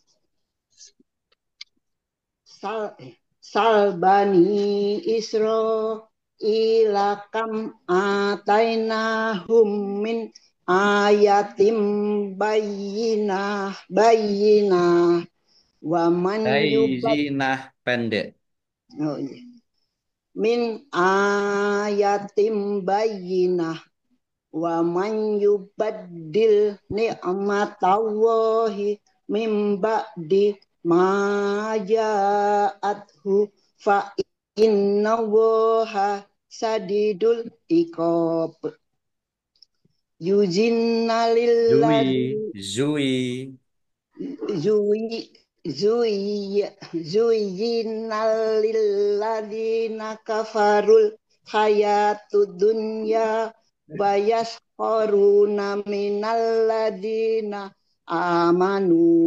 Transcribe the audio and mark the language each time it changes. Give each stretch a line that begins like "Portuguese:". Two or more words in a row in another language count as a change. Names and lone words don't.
Arabic: سل بني إسرائيل كم آتيناهم من آية بينة ومن
Indonesian: Bayyinah pendek. Oh, iya.
Arabic: من آية بينة ومن يبدل نعمة الله من بعد ما جاءته فإن الله شديد العقاب. زين للذي Zui. زين للذين كفروا الحياة الدنيا ويسخرون من الذين آمنوا